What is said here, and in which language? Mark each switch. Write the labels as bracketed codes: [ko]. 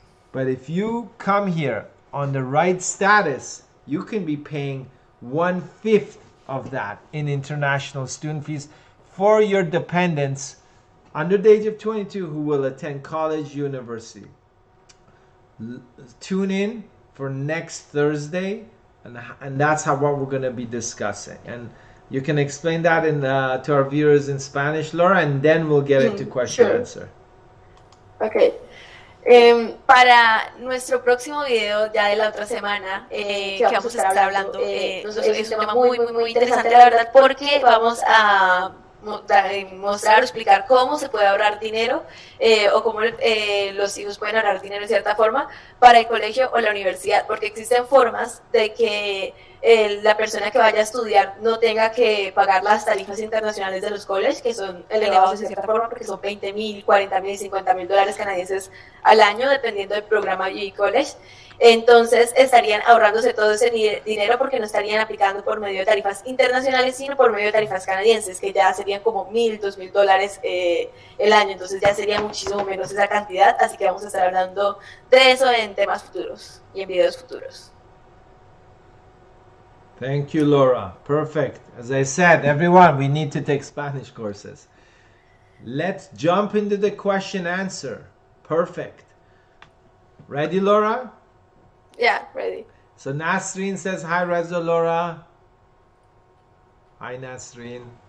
[en] But if you come here on the right status, you can be paying 1/5 of that in international student fees for your dependents under the age of 22 who will attend college, university. Tune in for next Thursday, and that's what we're going to be discussing. And you can explain that to our viewers in Spanish, Laura, and then we'll get into question and answer. Okay. [es] Para nuestro próximo video ya de la otra semana, que vamos a estar hablando, es un tema muy interesante, la verdad, porque vamos a mostrar o explicar cómo se puede ahorrar dinero, o cómo los hijos pueden ahorrar dinero en cierta forma para el colegio o la universidad, porque existen formas de que la persona que vaya a estudiar no tenga que pagar las tarifas internacionales de los colleges, que son elevados de cierta forma porque son $20,000, $40,000 y $50,000 canadienses al año, dependiendo del programa y college. Entonces estarían ahorrándose todo ese dinero porque no estarían aplicando por medio de tarifas internacionales, sino por medio de tarifas canadienses, que ya serían como $1,000, $2,000 el año. Entonces ya sería muchísimo menos esa cantidad, así que vamos a estar hablando de eso en temas futuros y en videos futuros. [en] Thank you, Laura. Perfect. As I said, everyone, we need to take Spanish courses. Let's jump into the question answer. Perfect. Ready, Laura? Yeah, ready. So Nasreen says, hi, Reza, Laura. Hi, Nasreen.